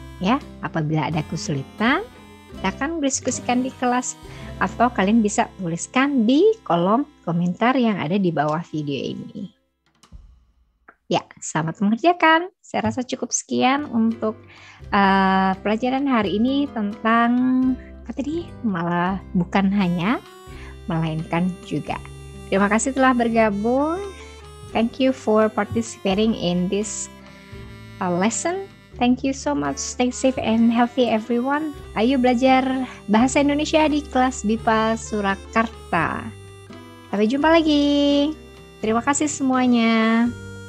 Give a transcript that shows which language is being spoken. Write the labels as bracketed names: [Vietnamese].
[Indonesian] Ya, apabila ada kesulitan, silakan diskusikan di kelas atau kalian bisa tuliskan di kolom komentar yang ada di bawah video ini. Ya, selamat mengerjakan. Saya rasa cukup sekian untuk pelajaran hari ini tentang apa tadi? Malah bukan hanya, melainkan juga. Terima kasih telah bergabung. [English] Thank you for participating in this lesson. Thank you so much. Stay safe and healthy everyone. [Indonesian] Ayo belajar bahasa Indonesia di kelas BIPA Surakarta. Sampai jumpa lagi. Terima kasih semuanya.